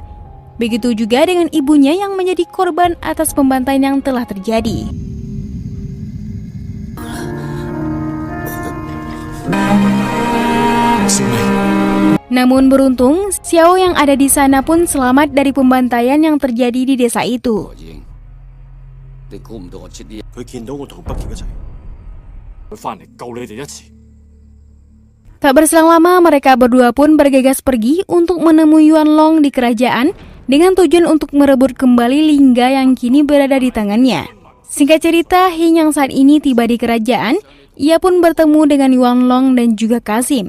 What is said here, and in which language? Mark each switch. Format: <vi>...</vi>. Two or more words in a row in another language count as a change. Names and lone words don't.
<id>Begitu juga dengan ibunya yang menjadi korban atas pembantaian yang telah terjadi. Namun beruntung, Xiao yang ada di sana pun selamat dari pembantaian yang terjadi di desa itu.</id> <yue>你估唔到我出啲。佢見到我同北橋一齊，佢翻嚟救你哋一次。</yue> <id>Tak berselang lama, mereka berdua pun bergegas pergi untuk menemui Yuan Long di kerajaan dengan tujuan untuk merebut kembali lingga yang kini berada di tangannya. Singkat cerita, Heng yang saat ini tiba di kerajaan, ia pun bertemu dengan Yuan Long dan juga Kasim.</id>